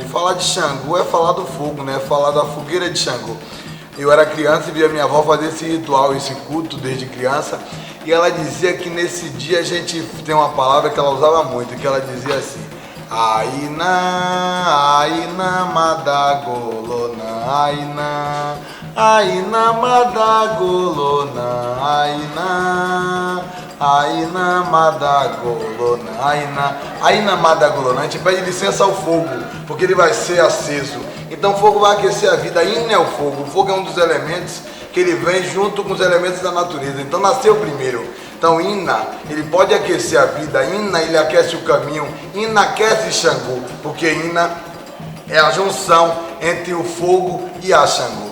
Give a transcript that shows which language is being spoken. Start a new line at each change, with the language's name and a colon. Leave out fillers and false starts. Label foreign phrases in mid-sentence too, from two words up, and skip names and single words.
Portuguese: Falar de Xangô é falar do fogo, né? Falar da fogueira de Xangô. Eu era criança e via minha avó fazer esse ritual, esse culto desde criança, e ela dizia que nesse dia a gente tem uma palavra que ela usava muito, que ela dizia assim:
Yoruba: Aina, Aina Madagolona, Aina Madagolona, Aina Madagolona, Aina Madagolona.
Portuguese: A gente pede licença ao fogo, porque ele vai ser aceso. Então o fogo vai aquecer a vida. Aina é o fogo é um dos elementos que ele vem junto com os elementos da natureza. Então nasceu primeiro. Então Ina, ele pode aquecer a vida, Ina, ele aquece o caminho, Ina aquece Xangô, porque Ina é a junção entre o fogo e a Xangô.